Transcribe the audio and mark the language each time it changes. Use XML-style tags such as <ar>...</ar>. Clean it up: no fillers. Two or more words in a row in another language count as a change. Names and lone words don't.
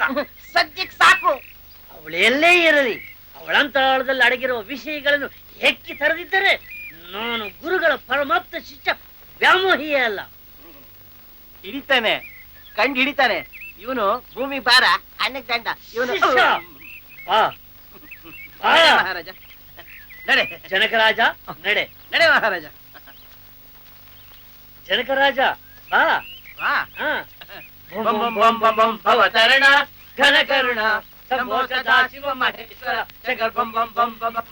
<kn>ಸದ್ಯಕ್ಕೆ ಸಾಕು. ಅವಳು ಎಲ್ಲೇ ಇರಲಿ, ಅವಳಂತರಾಳದಲ್ಲಿ ಅಡಗಿರುವ ವಿಷಯಗಳನ್ನು ಹೆಕ್ಕಿ ತರದಿದ್ದರೆ ನಾನು ಗುರುಗಳ ಪರಮಾಪ್ತ ಶಿಷ್ಯ ವ್ಯಾಮೋಹಿಯೇ ಅಲ್ಲ. ಹಿಡಿತಾನೆ, ಕಂಡು ಹಿಡಿತಾನೆ. ಇವನು ಭೂಮಿ ಭಾರ, ಅನ್ನಕ್ಕೆ ದಂಡ. ಇವನು ಶಿಷ್ಯ. ಬಾ, ಬಾ. ಮಹಾರಾಜ ನಡೆ. ಜನಕರಾಜ ನಡೆ. ನಡೆ ಮಹಾರಾಜ. ಜನಕರಾಜ ಬಾ. ವಾ. ಹಾ.</kn> <sa>ಬಂ ಬಂ ಬಂ ಬಂ ಬಂ ಭವತರಣ ಘನಕರುಣ ಶಂಭೋ ಸದಾ ಶಿವ ಮಹೇಶ್ವರ ಶಂಕರ ಬಂ ಬಂ ಬಂ ಬಂ ಬಂ</sa>